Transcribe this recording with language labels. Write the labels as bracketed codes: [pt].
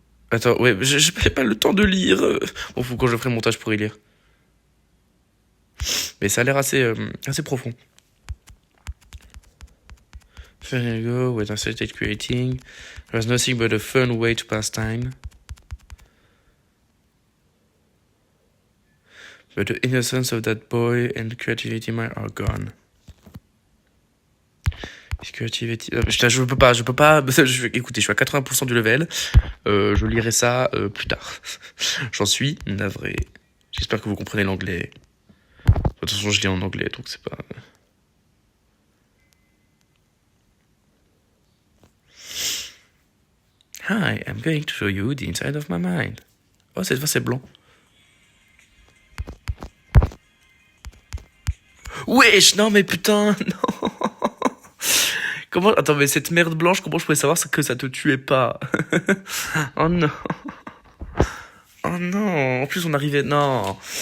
[fr] Attends, ouais, je n'ai pas le temps de lire. Bon, faut que je ferai le montage pour y lire. Mais ça a l'air assez profond. [en] There you go, when I started creating, there's nothing but a fun way to pass time. But the innocence of that boy and the creativity are gone. [fr] Creativity... Putain, je peux pas. Écoutez, je suis à 80% du level. Je lirai ça plus tard. J'en suis navré. J'espère que vous comprenez l'anglais. De toute façon, je lis en anglais, donc c'est pas... [en] Hi, I'm going to show you the inside of my mind. [fr] Oh, cette fois c'est blanc. Wesh, non mais putain, non. Comment... Attends, mais cette merde blanche, comment je pouvais savoir que ça te tuait pas? Oh non. Oh non. En plus, on arrivait... Non.